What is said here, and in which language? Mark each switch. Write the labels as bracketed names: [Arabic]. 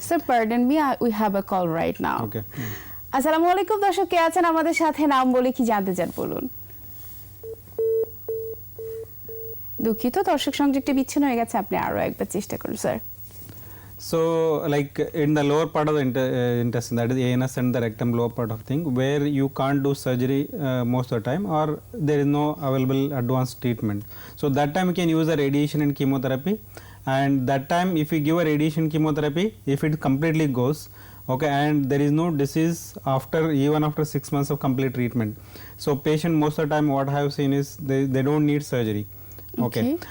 [English] Sir, pardon me, we have a call right now. Okay. [Bangla] আসসালামু আলাইকুম দর্শক, কে আছেন আমাদের সাথে? নাম বলে কি জানতে চান বলুন। দুঃখিত, দর্শক সংযোগটি বিচ্ছিন্ন হয়ে গেছে, আপনি আরো একবার চেষ্টা করুন sir. [English] So like in the lower part of the intestine, that is anus and the rectum, lower part of thing, where you can't do surgery most of the time, or there is no available advanced treatment. So that time you can use a radiation and chemotherapy, and that time if you give a radiation chemotherapy, if it completely goes, okay, and there is no disease even after 6 months of complete treatment, so patient most of the time what I have seen is they don't need surgery. Okay.